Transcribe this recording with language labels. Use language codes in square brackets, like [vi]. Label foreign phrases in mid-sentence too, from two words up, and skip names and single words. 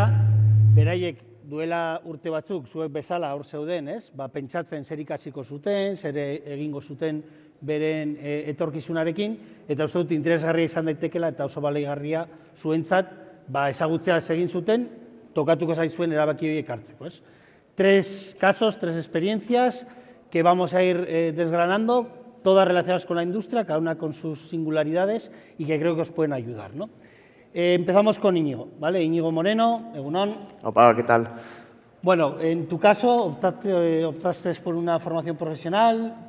[eu] Beraiek duela urte batzuk, zuek bezala hor zeuden, pentsatzen zer ikasiko zuten, zer egingo zuten beren etorkizunarekin, eta uste dut interesgarria izan daitekela eta oso baligarria zuentzat ezagutzea egin zuten, tokatuko zaizuen erabaki horiek hartzeko. [es] 3 casos, 3 experiencias que vamos a ir desgranando, todas relacionadas con la industria, cada una con sus singularidades y que creo que os pueden ayudar, ¿no? Empezamos con Íñigo, ¿vale? [eu] Íñigo Moreno, egunon. [es] Opa, ¿qué tal? Bueno, en tu caso optaste por una formación profesional.